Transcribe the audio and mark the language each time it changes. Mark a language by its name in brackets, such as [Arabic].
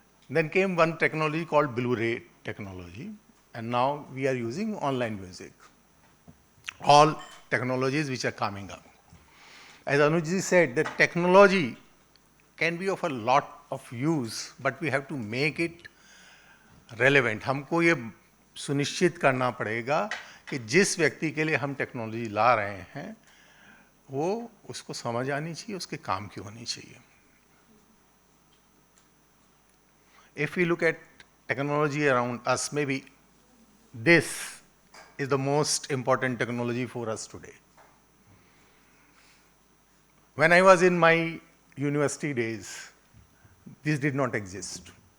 [English] Then came one technology called Blu-ray technology, and now we are using online music. All technologies which are coming up. As Anuj said, the technology can be of a lot of use, but we have to make it relevant. [Hindi] हमको ये सुनिश्चित करना पड़ेगा कि जिस व्यक्ति के लिए हम टेक्नोलॉजी ला रहे हैं वो उसको समझ आनी चाहिए, उसके काम की होनी चाहिए. [English] If we look at technology around us, maybe this is the most important technology for us today. When I was in my university days, this did not exist.